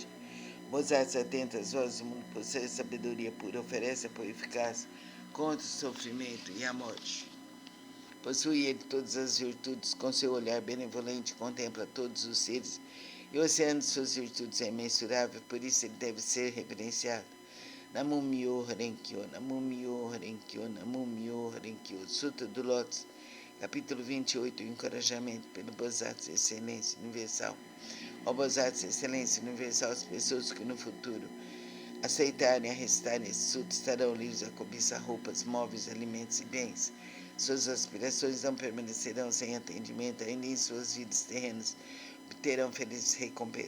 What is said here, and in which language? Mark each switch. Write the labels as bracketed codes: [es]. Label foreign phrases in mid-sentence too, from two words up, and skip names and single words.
[pt] Bodhisattva atenta às vozes do mundo, possui sabedoria pura, oferece apoio eficaz contra o sofrimento e a morte. Possui ele todas as virtudes, com seu olhar benevolente contempla todos os seres, e o oceano de suas virtudes é imensurável, por isso ele deve ser reverenciado. [ja] Namo Myoho Renkyo, Namo Myoho Renkyo, Namo Myoho Renkyo. [pt] Sutra do Lótus, capítulo 28, o encorajamento pelo Bodhisattva Excelência Universal. Ó Bodhisattva Excelência Universal, as pessoas que no futuro aceitarem e recitarem esse sutra estarão livres da cobiça, roupas, móveis, alimentos e bens. Suas aspirações não permanecerão sem atendimento, ainda em suas vidas terrenas obterão felizes recompensas.